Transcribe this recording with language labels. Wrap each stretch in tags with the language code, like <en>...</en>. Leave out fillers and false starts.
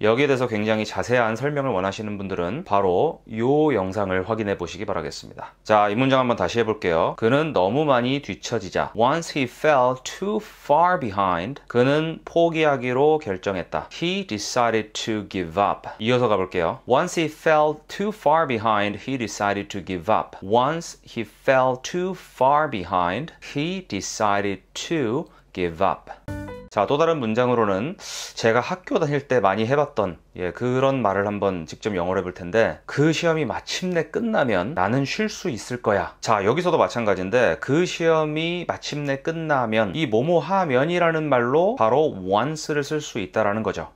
<ko>여기에 대해서 굉장히 자세한 설명을 원하시는 분들은 바로 이 영상을 확인해 보시기 바라겠습니다. 자, 이 문장 한번 다시 해볼게요. 그는 너무 많이 뒤처지자</ko> <en>once he fell too far behind</en> <ko>그는 포기하기로 결정했다.</ko> <en>He decided to give up.</en> <ko>이어서 가볼게요.</ko> <en>Once he fell too far behind he decided to give up. Once he fell too far behind, he decided to give up.</en> <ko>자, 또 다른 문장으로는 제가 학교 다닐 때 많이 해봤던 그런 말을 한번 직접 영어로 해볼 텐데, 그 시험이 마침내 끝나면 나는 쉴 수 있을 거야. 자, 여기서도 마찬가지인데 그 시험이 마침내 끝나면 이 뭐뭐 하면이라는 말로 바로 once를 쓸 수 있다라는 거죠.</ko>